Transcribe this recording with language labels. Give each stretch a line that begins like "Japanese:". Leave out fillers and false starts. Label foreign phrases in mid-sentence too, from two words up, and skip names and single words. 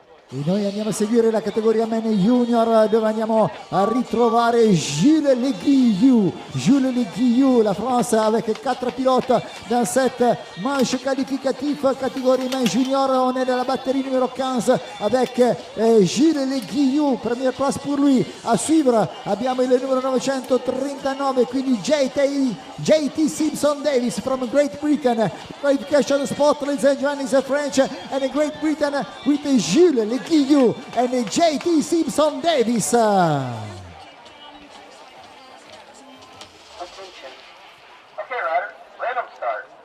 Italian: E noi andiamo a seguire la categoria
English: Men Junior,
Italian: dove andiamo a ritrovare Jules Le Guillou,
French: la France avec 4 pilotes dans cette manche qualificative catégorie Men Junior. On est dans la batterie numéro 15 avec Jules Le Guillou, première place pour lui.
Italian: A suivre abbiamo il numero 939, quindi JT Simpson Davis
English: from Great Britain. Qualification spot, ladies and gentlemen, is French and Great Britain with Jules Le Guillou and JT Simpson Davis. Attention. Okay, riders, random start.